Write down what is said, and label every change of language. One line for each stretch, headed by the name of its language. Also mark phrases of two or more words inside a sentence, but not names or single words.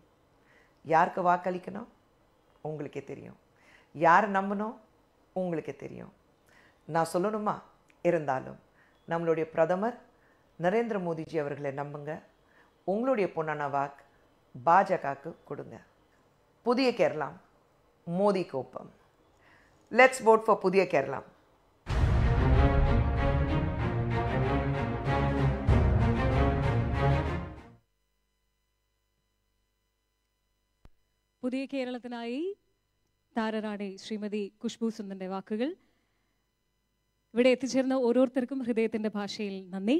Tamil: யாருக்கு வாக்களிக்கணும் உங்களுக்கே தெரியும், யாரை நம்பணும் உங்களுக்கே தெரியும். நான் சொல்லணுமா? இருந்தாலும் நம்மளுடைய பிரதமர் நரேந்திர மோடிஜி அவர்களை நம்புங்க. உங்களுடைய பொன்னான வாக்கு பாஜகவுக்கு கொடுங்க.
Malayalam: പുതിയ കേരളം മോദിക്കൊപ്പം.
English: let's vote for
Malayalam: പുതിയ കേരളം. പുതിയ കേരളത്തിനായി താരറാണി ശ്രീമതി ഖുഷ്ബു സുന്ദറിന്റെ വാക്കുകൾ. ഇവിടെ എത്തിച്ചേർന്ന ഓരോരുത്തർക്കും ഹൃദയത്തിന്റെ ഭാഷയിൽ നന്ദി.